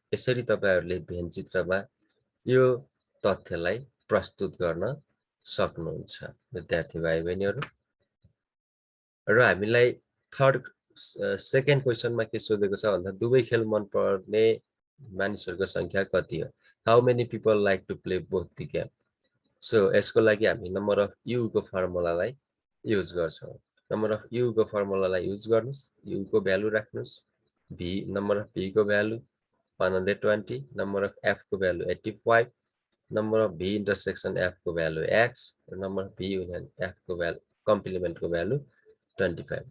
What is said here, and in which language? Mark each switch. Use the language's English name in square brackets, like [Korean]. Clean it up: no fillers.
[Nepali] यसरी तपाईहरुले भेन चित्रमा यो तथ्यलाई प्रस्तुत गर्न सक्नुहुन्छ विद्यार्थी भाइ बहिनीहरू। र हामीलाई सेकेन्ड क्वेसनमा के सोधेको छ भन्दा दुवै खेल मन पर्ने मानिसहरूको संख्या कति हो? [English] How many people like to play both the game? [Nepali] So यसको लागि हामी नम्बर अफ यु को फर्मुलालाई युज गर्छौँ। नम्बर अफ यु को फर्मुलालाई युज गर्नुस्, यु को भ्यालु राख्नुस्, भी नम्बर अफ भी को भ्यालु 120, नम्बर अफ एफ को value 85, number of V intersection F को value x, number of V union F को भ्यालु कम्प्लिमेन्ट को भ्यालु 25।